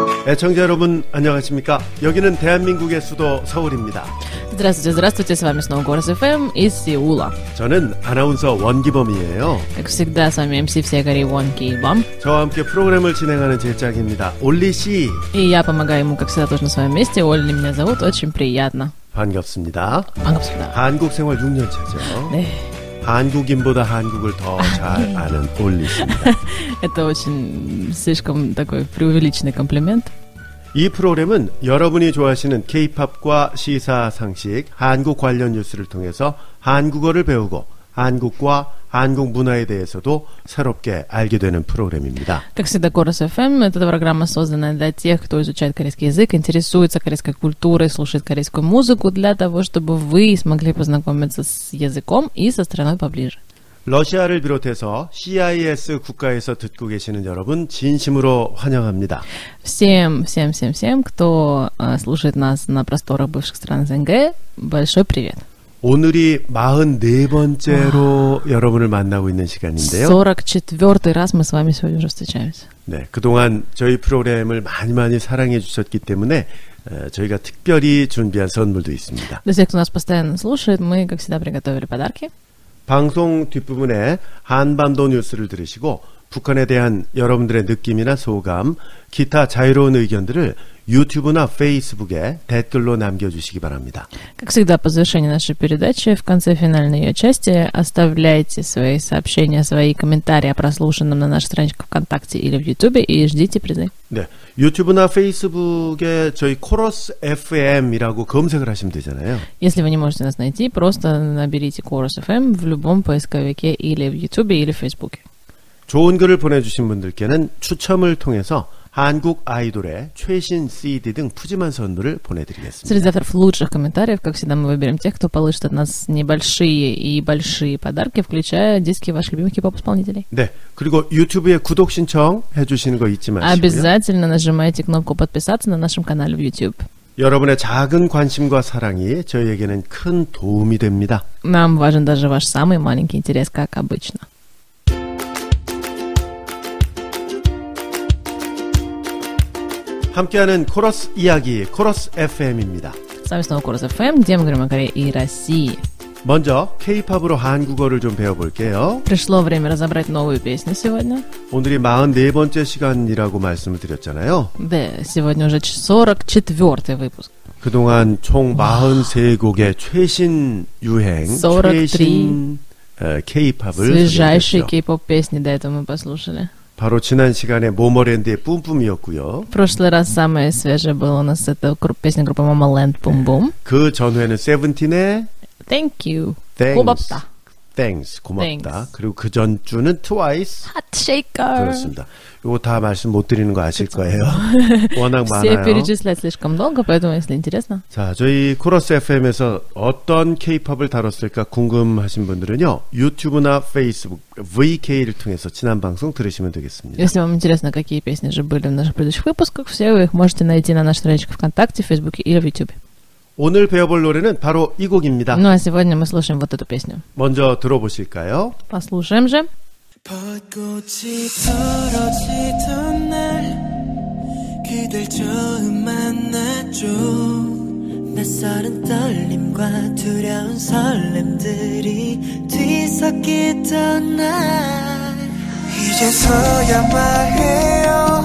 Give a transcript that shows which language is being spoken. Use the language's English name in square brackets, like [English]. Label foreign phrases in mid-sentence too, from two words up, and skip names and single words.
[Korean] 애청자 여러분 안녕하십니까? 여기는 대한민국의 수도 서울입니다. [Russian] Здравствуйте, здравствуйте, с вами снова Город ФМ из Сеула. [Korean] 저는 아나운서 원기범이에요. [Russian] Как всегда, с вами MC всей гори Вон Кибом. [Korean] 저와 함께 프로그램을 진행하는 제작입니다. 올리 씨. [Russian] И я помогаю ему, как всегда, тоже на своем месте. Олли меня зовут, очень приятно. [Korean] 반갑습니다. 반갑습니다. 한국 생활 6년 차죠. 네. 한국인보다 한국을 더 잘 아는 올리 씨입니다. [Russian] Это очень слишком такой преувеличенный комплимент. [Korean] 이 프로그램은 여러분이 좋아하시는 K-팝과 시사 상식, 한국 관련 뉴스를 통해서 한국어를 배우고 한국과 한국 문화에 대해서도 새롭게 알게 되는 프로그램입니다. [Russian] Как всегда, Город ФМ — это программа, созданная для тех, кто изучает корейский язык, интересуется корейской культурой, слушает корейскую музыку, для того, чтобы вы смогли познакомиться с языком и со страной поближе. [Korean] 러시아를 비롯해서 CIS 국가에서 듣고 계시는 여러분 진심으로 환영합니다. [Russian] Всем, кто слушает нас на просторах бывших стран СНГ, большой привет. [Korean] 오늘이 44번째로 여러분을 만나고 있는 시간인데요. [Russian] 44й раз мы с вами сегодня уже встречаемся. [Korean] 네, 그동안 저희 프로그램을 많이 사랑해 주셨기 때문에 저희가 특별히 준비한 선물도 있습니다. [Russian] Для тех, кто нас постоянно слушает, мы, как всегда, приготовили подарки. [Korean] 방송 뒷부분에 한반도 뉴스를 들으시고 북한에 대한 여러분들의 느낌이나 소감, 기타 자유로운 의견들을 유튜브나 페이스북에 댓글로 남겨주시기 바랍니다. [Russian] Как всегда, по завершении нашей передачи, в конце финальной ее части, оставляйте свои сообщения, свои комментарии о прослушанном на наших страничках ВКонтакте или в Ютубе и ждите призы. [Korean] 네, 유튜브나 페이스북에 저희 코러스 FM이라고 검색을 하시면 되잖아요. [Russian] Если вы не можете нас найти, просто наберите Chorus FM в любом поисковике или в Ютубе, или в Фейсбуке. [Korean] 좋은 글을 보내주신 분들께는 추첨을 통해서 한국 아이돌의 최신 CD 등 푸짐한 선물을 보내드리겠습니다. [Russian] Среди авторов лучших комментариев, как всегда, мы выберем тех, кто получит от нас небольшие и большие подарки, включая диски ваших любимых хип-хоп-исполнителей. [Korean] 네, 그리고 유튜브에 구독 신청 해주시는 거 잊지 마시고요. [Russian] Обязательно нажимайте кнопку подписаться на нашем канале в YouTube. [Korean] 여러분의 작은 관심과 사랑이 저희에게는 큰 도움이 됩니다. [Russian] Нам важен даже ваш самый маленький интерес, как обычно. [Korean] 함께하는 코러스 이야기, 코러스 FM입니다. [Russian] С вами снова Chorus FM, где мы говорим о Корее и России. [Korean] 먼저 K-팝으로 한국어를 좀 배워볼게요. [Russian] Пришло время разобрать новую песню сегодня. [Korean] 오늘이 44번째 시간이라고 말씀을 드렸잖아요. 네, [Russian] сегодня уже 44-й выпуск. [Korean] 그동안 총 43곡의 최신 유행, 43 최신 K-팝을 [Russian] свежайшие K-pop песни до этого мы послушали. [Korean] 바로 지난 시간에 모모랜드의 뿜뿜이었고요. [Russian] В прошлый раз самое свежее было у нас это песня группы Mama Land Boom Boom. [Korean] 그 전후에는 세븐틴의 [English] Thank you. Thanks. [Korean] 고맙다. [English] Thanks. 고맙다. Thanks. [Korean] 그리고 그 전주는 트와이스. Hot Shaker. 그렇습니다. 이거 다 말씀 못 드리는 거 아실 거예요. 워낙 [Russian] Все [Korean] 많아요. [Russian] перечислять слишком долго, поэтому, если интересно. [Korean] 자, 저희 코러스 FM에서 어떤 K-팝을 다뤘을까 궁금하신 분들은요. 유튜브나 페이스북, VK를 통해서 지난 방송 들으시면 되겠습니다. [Russian] Если вам интересно, какие песни же были в наших предыдущих выпусках, все вы их можете найти на нашей страничке ВКонтакте, в Фейсбуке или в Ютубе. [Korean] 오늘 배워볼 노래는 바로 이 곡입니다. [Russian] Ну а сегодня мы слушаем вот эту песню. [Korean] 먼저 들어보실까요? [Russian] Послушаем же. [Korean] 벚꽃이 떨어지던 날 그댈 처음 만났죠. 낯설은 떨림과 두려운 설렘들이 뒤섞이던 날 이제서야 말해요.